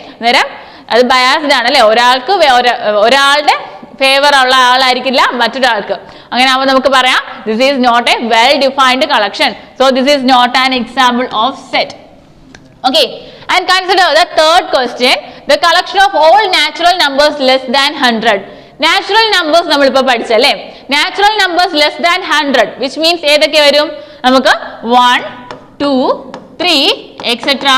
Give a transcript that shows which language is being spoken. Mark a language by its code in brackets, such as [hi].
[ml] അന്നേരം അത് ബയാസ്ഡ് ആണ് അല്ലെ. ഒരാളുടെ ഫേവർ ഉള്ള ആളായിരിക്കില്ല മറ്റൊരാൾക്ക്. അങ്ങനെ ആവുമ്പോൾ നമുക്ക് പറയാം [en] This is not a well defined collection. So this is not an example of set. Okay, and consider the third question, the collection of all natural numbers less than 100. [ml] Natural numbers നമ്മൾ ഇപ്പോൾ പഠിച്ചല്ലേ. [en] Natural numbers less than 100, which means [ml] ഏതൊക്കെ വരും? നമുക്ക് [en] 1, 2, 3, etc.